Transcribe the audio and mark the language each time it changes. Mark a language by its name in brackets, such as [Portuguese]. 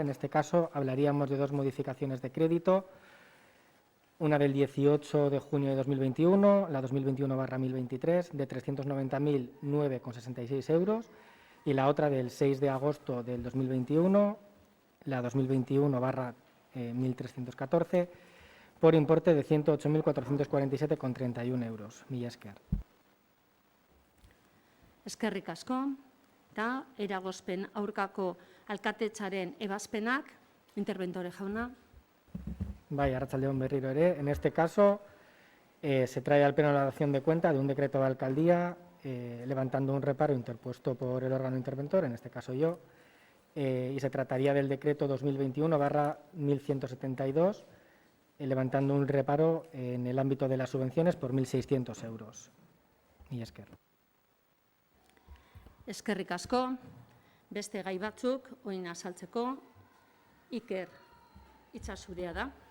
[Spanish] En este caso, hablaríamos de 2 modificaciones de crédito, una del 18 de junio de 2021, la 2021/1023, de 390.009,66 euros, y la otra del 6 de agosto del 2021, la 2021/1314, por importe de 108.447,31 euros. [Basque] Mila esker. Eskerrik asko, eta eragozpen aurkako alkatetzaren ebazpenak, interventore jauna. Arratsaldeon berriro ere. [Spanish] En este caso, se trae al Pleno la dación de cuenta de un decreto de alcaldía levantando un reparo interpuesto por el órgano interventor, en este caso yo, y se trataría del decreto 2021/1172, levantando un reparo en el ámbito de las subvenciones por 1.600 euros. [Basque] Mila esker. Eskerrik asko, beste gai batzuk, oin azaltzeko, Iker, hitza zurea da.